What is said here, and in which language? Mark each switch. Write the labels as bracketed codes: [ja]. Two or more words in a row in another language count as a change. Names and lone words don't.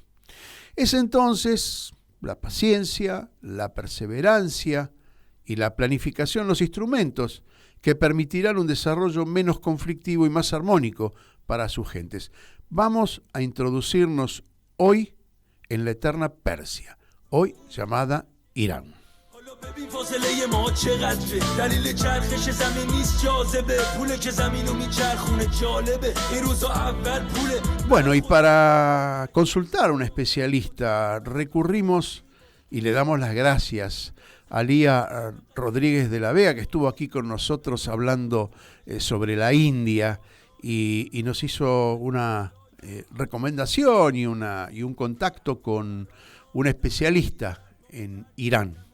[es] Es entonces la paciencia, la perseverancia y la planificación los instrumentos que permitirán un desarrollo menos conflictivo y más armónico para sus gentes. Vamos a introducirnos hoy en la eterna Persia, hoy llamada Irán. [fa] ببین فاصله ما چقدره دلیل چرخش زمین نیست جاذبه پوله که زمینو میچرخونه جالبه این روزا اول پوله. [es] Bueno, y para consultar a un especialista recurrimos y le damos las gracias a Lía Rodríguez de la Vega, que estuvo aquí con nosotros hablando sobre la India y nos hizo una recomendación y un contacto con un especialista en Irán.